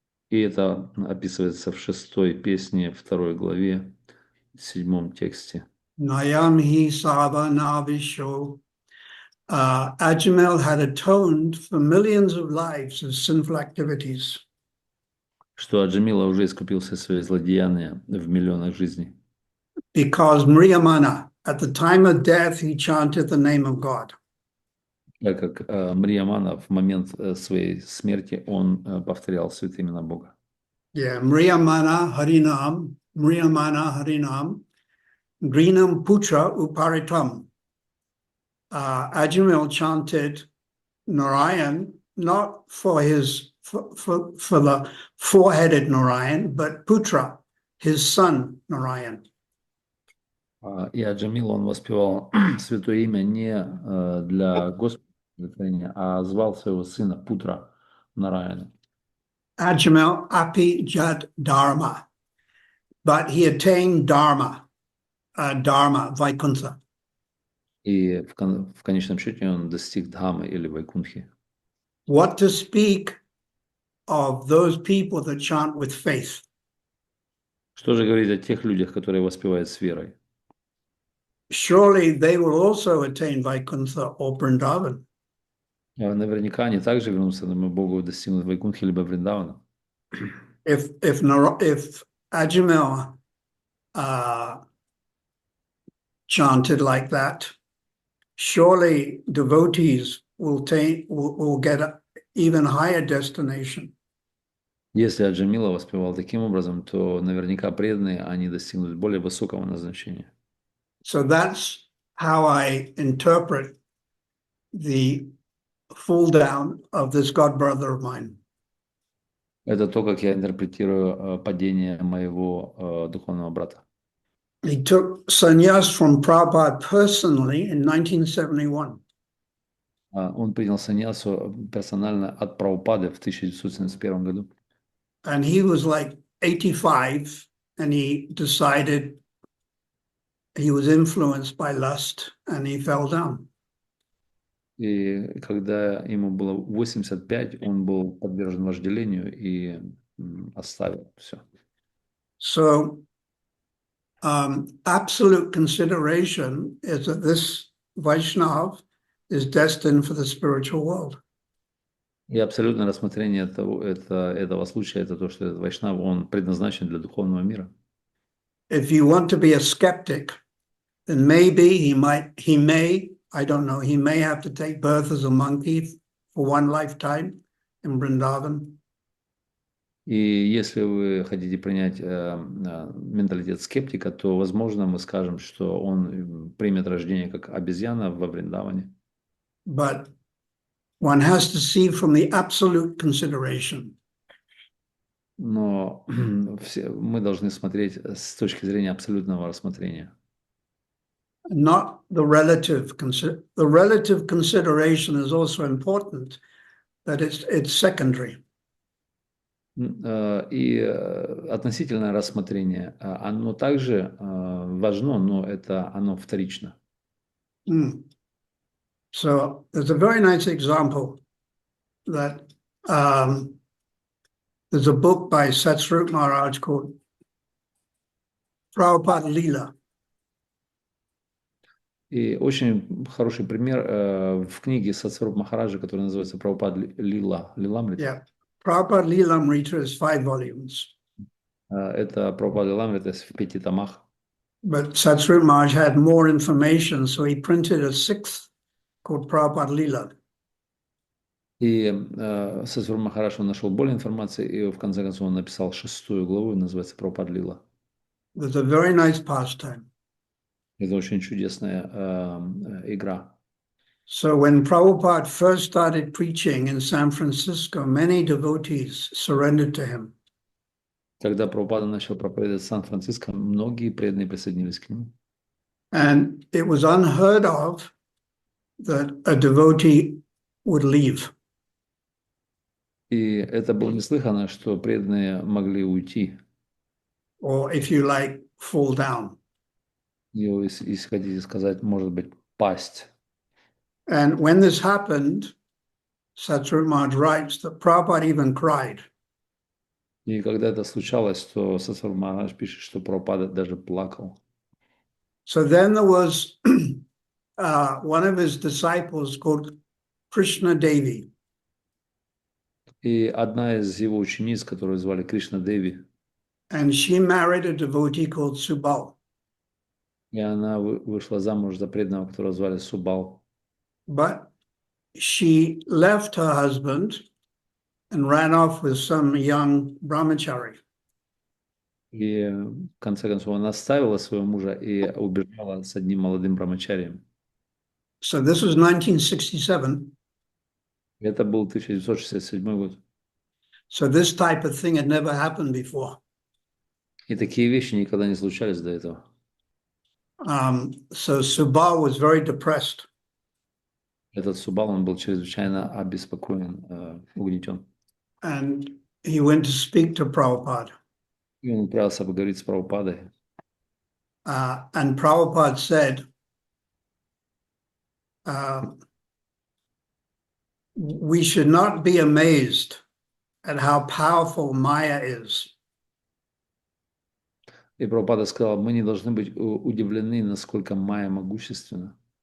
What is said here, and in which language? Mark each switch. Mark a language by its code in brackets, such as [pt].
[ru] И это описывается в 6-й песне, 2 главе, 7 тексте. [sa] Nayam hi sava navisho. [en] Ajamil had atoned for millions of lives of sinful activities. [ru] Что Аджамила уже искупил все свои злодеяния в миллионах жизней. [en] Because Mriyamana, at the time of death, he chanted the name of God. [ru] Так как Мриямана в момент своей смерти он повторял святые имена Бога. [sa] Yeah, Mriyamana Harinam, Grinam Putra Uparitam. [en] Ajamil chanted Narayan not for the four-headed Narayan, but Putra, his son Narayan. [ru] И Аджамил, он воспевал святое имя не для Господа, а звал своего сына Путра Нараяна. [sa] Ajamil api jad dharma, [en] but he attained dharma, Vaikuntha. [ru] И в конечном счете он достиг Дхамы или Вайкунтхи. [en] What to speak of those people that chant with faith? [ru] Что же говорить о тех людях, которые воспевают с верой? [en] Surely they will also attain Vaikuntha or Vrindavan. [ru] Наверняка они также вернутся домой Богу, достигнут Вайкунтхи либо Вриндавана. [en] If Ajamil chanted like that, surely devotees will get an even higher destination. [ru] Если Аджамила воспевал таким образом, то наверняка преданные, они достигнут более высокого назначения. [en] So that's how I interpret the fall down of this god brother of mine. [ru] Это то, как я интерпретирую падение моего духовного брата. [en] He took sannyas from Prabhupada personally in 1971. [ru] Он принял саньясу персонально от Прабхупады в 1971 году. [en] And he was like 85, and he decided he was influenced by lust, and he fell down. [ru] И когда ему было 85, он был подвержен вожделению и оставил все. [en] So absolute consideration is that this Vaishnav is destined for the spiritual world. [ru] И абсолютное рассмотрение этого случая, это то, что этот Вайшнав, он предназначен для духовного мира. [en] If you want to be a skeptic, then maybe he may, I don't know, he may have to take birth as a monkey for one lifetime in Vrindavan. [ru] И если вы хотите принять менталитет скептика, то, возможно, мы скажем, что он примет рождение как обезьяна во Вриндаване. [en] But one has to see from the absolute consideration. [ru] Но мы должны смотреть с точки зрения абсолютного рассмотрения. [en] Not the relative consideration is also important, that it's secondary. [ru] И относительное рассмотрение, оно также важно, но оно вторично. [en] So there's a very nice example that there's a book by Satsvarup Maharaj called Prabhupada Leela. [ru] И очень хороший пример в книге Сатсваруп Махараджа, которая называется «Прабхупад Лиламрита». [en] Yeah, Prabhupada Leelamrita is 5 volumes. [ru] Это Прабхупад Лиламрита в 5 томах. [en] But Satsvarup Maharaj had more information, so he printed a 6th called Prabhupada Leela. [ru] И Сатсваруп Махарадж, он нашел более информации, и в конце концов он написал 6-ю главу, называется «Прабхупад Лила». [en] There's a very nice pastime. [ru] Это очень чудесная игра. [en] So when Prabhupada first started preaching in San Francisco, many devotees surrendered to him. [ru] Когда Прабхупада начал проповедовать в Сан-Франциско, многие преданные присоединились к нему. [en] And it was unheard of that a devotee would leave. [ru] И это было неслыханно, что преданные могли уйти. [en] Or, if you like, fall down. [ru] Если хотите сказать, может быть, пасть. [en] And when this happened, Satsvarup Maharaj writes that Prabhupada even cried. [ru] И когда это случалось, то Сатсваруп Махарадж пишет, что Прабхупада даже плакал. [en] So then there was one of his disciples called Krishna Devi. [ru] И одна из его учениц, которую звали Кришна Деви, [en] And she married a devotee called Subal. [ru] и она вышла замуж за преданного, которого звали Субал. [en] But she left her husband and ran off with some young brahmachari. [ru] И в конце концов она оставила своего мужа и убежала с одним молодым брамачарием. [en] So this was 1967. [ru] Это был 1967 год. [en] So this type of thing had never happened before. [ru] И такие вещи никогда не случались до этого. [en] So Subal was very depressed. [ru] Этот Субал, он был чрезвычайно обеспокоен, угнетен. [en] And he went to speak to Prabhupada. [ru] И он отправился поговорить с Прабхупадой. [en] And Prabhupada said, we should not be amazed at how powerful Maya is. [ru] И Прабхупада сказал, мы не должны быть удивлены, насколько Майя могущественна.